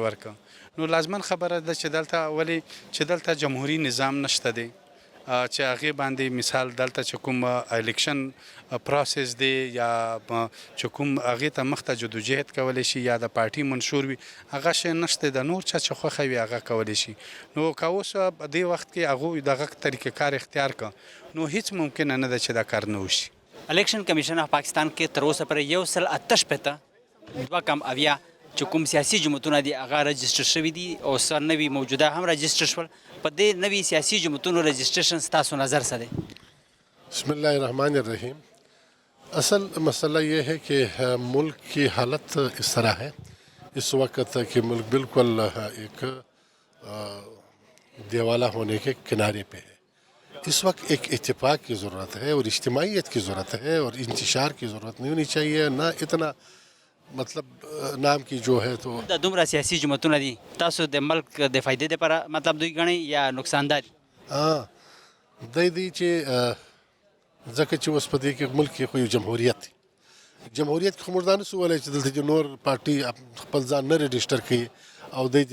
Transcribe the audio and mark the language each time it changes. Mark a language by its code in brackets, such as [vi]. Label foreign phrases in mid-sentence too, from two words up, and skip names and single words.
[ps] ورکړه نو لازمن خبره ده چې دلته ولې چې دلته جمهوري نظام نشته دی چې هغې باندې مثال دلته چې کوم الیکشن پروسس دی یا چې کوم هغې ته مخته جدوجهد کولی شي یا د پارټي منشور وي هغه شی نشته د نور چا چې خوښه وي هغه کولی شي نو که اوس په دې وخت کې هغوی دغه طریقې کار اختیار کړه نو هیڅ ممکنه نه ده چې دا کار نه وشي الیکشن کمیشن اف پاکستان کې تر اوسه پورې 188 چې کوم سیاسي جماعتونه دي هغه رجسټر شوي دي او څه نوي موجوده هم رجسټر شول په دې نوي سیاسي جماعتونو رجسټریشن ستاسو نظر څه دی [ar] بسم اللہ الرحمن الرحیم [ur] اصل مسئلہ یہ ہے کہ ملک کی حالت اس طرح ہے اس وقت کہ ملک بالکل ایک دیوالا ہونے کے کنارے پہ ہے اس وقت ایک اتفاق کی ضرورت ہے اور اجتماعیت کی ضرورت ہے اور انتشار کی ضرورت نہیں ہونی چاہیے نہ اتنا مطلب نام کی جو ہے تو [ps] د دومره سیاسي جماعتونه دي تاسو د ملک د فایدې لپاره مطلب دوی ګڼئ یا نقصاندار دی چې ځکه چې اوس په دې کې ملک کې خو یو جمهوریت دی جمهوریت کې خو موږ دا نشو ویلی چې دلته چې نور پارټي خپل ځان نه رجسټر کوي او دی